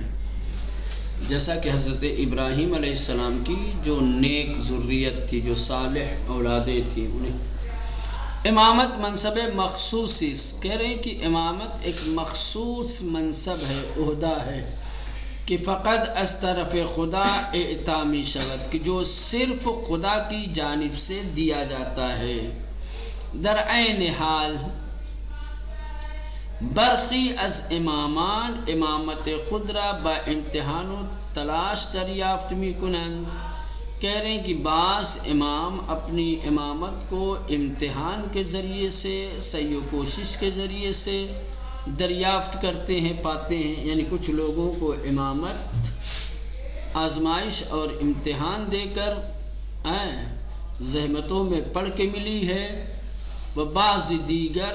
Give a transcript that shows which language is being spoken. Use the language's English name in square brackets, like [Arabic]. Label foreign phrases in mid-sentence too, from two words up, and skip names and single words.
[Urdu] جیسا کہ حضرت ابراہیم علیہ السلام کی جو نیک ذریت تھی، جو صالح اولادیں تھیں، انہیں امامت منصب مخصوص، کہہ رہے ہیں کہ امامت ایک مخصوص منصب ہے، عہدہ ہے کہ [Persian] فقط از طرف خدا اعطا می شود، [Urdu] کہ جو صرف خدا کی جانب سے دیا جاتا ہے۔ [Persian] در عین حال برخی از امامان امامت خود را با امتحان و تلاش دریافت می کنند۔ [Urdu] کہہ رہے ہیں کہ بعض امام اپنی امامت کو امتحان کے ذریعے سے، سعی و کوشش کے ذریعے سے دریافت کرتے ہیں، پاتے ہیں۔ یعنی کچھ لوگوں کو امامت آزمائش اور امتحان دے کر زحمتوں میں پڑھ کے ملی ہے، [Persian] و بعض دیگر